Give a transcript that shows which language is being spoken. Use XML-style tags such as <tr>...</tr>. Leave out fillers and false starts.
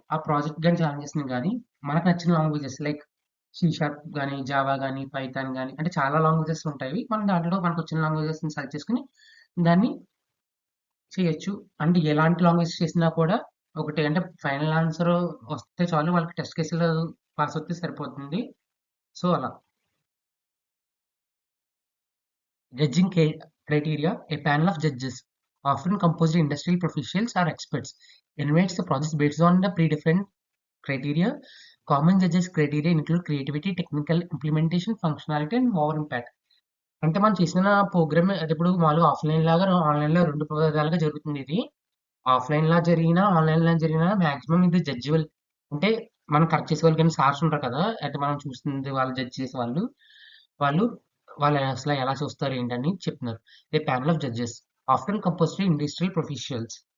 <te>ఆ ప్రాజెక్ట్ గాని ఛాలెంజెస్‌ని గాని మనకు నచ్చిన లాంగ్వేజెస్ లైక్ సి షార్ప్ గాని, జావా గాని, పైథాన్ గాని అంటే చాలా లాంగ్వేజెస్ ఉంటాయి. మనం దాంట్లో మనకొచ్చిన లాంగ్వేజెస్‌ని సెలెక్ట్ చేసుకొని దాన్ని చేయొచ్చు. అంటే ఎలాంటి లాంగ్వేజ్ చేసినా కూడా ఒకటే అంటే ఫైనల్ ఆన్సర్ వస్తే చాలు వాళ్ళకి టెస్ట్ కేసులు పాస్ అవుతే సరిపోతుంది. సో, అలా.</te> <en>Judging criteria: a panel of judges, often composed of industrial professionals or experts, evaluates the project based on the predefined criteria. Common judges criteria include creativity, technical implementation, functionality, and overall impact.</en> <te>అంటే మనం చేసిన programme అది ఇప్పుడు మామూలుగా offline లాగా ఆన్‌లైన్‌లో 2 విధాలుగా జరుగుతుంది ఇది. ఆఫ్‌లైన్‌లా జరిగినా, ఆన్‌లైన్‌లో జరిగినా మాక్సిమం ఇది జడ్జిబుల్. అంటే మనం కరెక్ట్ చేసేవాళ్ళు కానీ సార్స్ ఉంటారు కదా! అంటే మనం చూస్తుంది వాళ్ళు జడ్జ్ చేసేవాళ్ళు. వాళ్ళు వాళ్ళు అసలు ఎలా చూస్తారు ఏంటని చెప్తున్నారు.</te> <en>A panel of judges often composed industrial professionals.</en>